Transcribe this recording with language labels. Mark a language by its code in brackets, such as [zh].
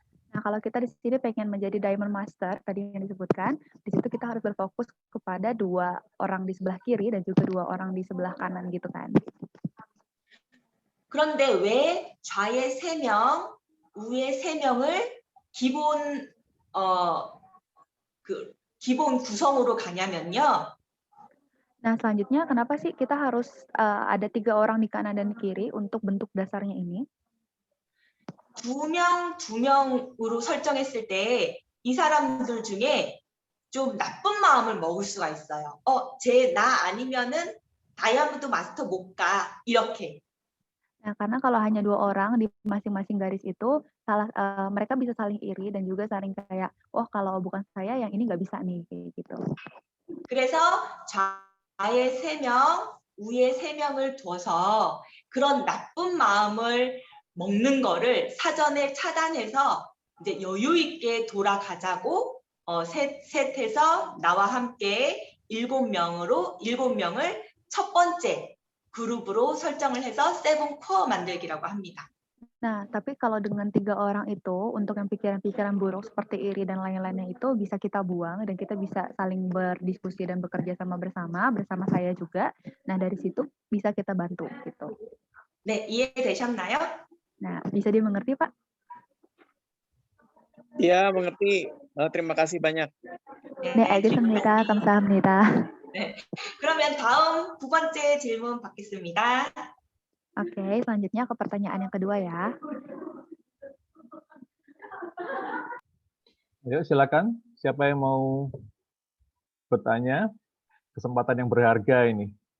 [id] Nah, kalau kita di sini pengen menjadi Diamond Master, tadi yang disebutkan, di situ kita harus berfokus kepada 2 orang di sebelah kiri dan juga 2 orang di sebelah kanan gitu kan. [ko] 그런데 왜 좌에 3명, 우에 3명을 기본 구성으로 가냐면요. [id] Nah, selanjutnya kenapa sih kita harus ada 3 orang di kanan dan kiri untuk bentuk dasarnya ini? [ko] 2명, 2명으로 설정했을 때 이 사람들 중에 좀 나쁜 마음을 먹을 수가 있어요. 나 아니면은 다이아몬드 마스터 못 가. 이렇게. [id] Nah, karena kalau hanya 2 orang di masing-masing garis itu, mereka bisa saling iri dan juga saling kayak, kalau bukan saya yang ini nggak bisa nih, kayak gitu. [ko] 그래서 좌에 3명, 우에 3명을 둬서 그런 나쁜 마음을 먹는 거를 사전에 차단해서 이제 여유 있게 돌아가자고 셋해서 나와 함께 7명을 첫 번째 그룹으로 설정을 해서 7 코어 만들기라고 합니다. [id] Nah, tapi kalau dengan 3 orang itu, untuk yang pikiran-pikiran buruk seperti iri dan lain-lainnya itu bisa kita buang dan kita bisa saling berdiskusi dan bekerja sama bersama saya juga. Nah, dari situ bisa kita bantu gitu. [ko] 네, 이해되셨나요? [id] Nah, bisa dimengerti, Pak? Ya, mengerti. Terima kasih banyak. [ko] 네, 알겠습니다. 감사합니다. 네, 그러면 다음 2번째 질문 받겠습니다. [id] Oke, selanjutnya ke pertanyaan yang kedua ya. Ayo silakan, siapa yang mau bertanya? Kesempatan yang berharga ini.